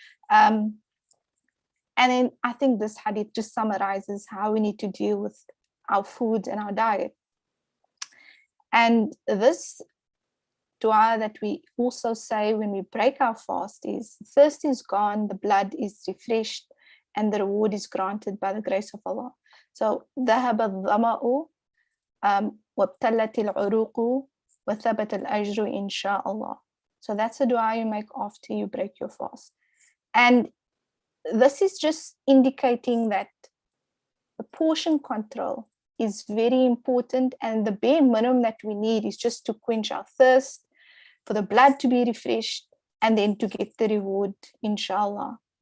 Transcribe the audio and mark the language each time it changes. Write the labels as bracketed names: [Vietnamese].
[English] And then I think this hadith just summarizes how we need to deal with our food and our diet. And this dua that we also say when we break our fast is, thirst is gone, the blood is refreshed, and the reward is granted by the grace of Allah. So [Arabic] ذهب الظمأ وابتلت العروق وثبت الأجر إن شاء الله. [English] So that's a dua you make after you break your fast. And this is just indicating that the portion control is very important, and the bare minimum that we need is just to quench our thirst, for the blood to be refreshed, and then to get the reward, inshallah.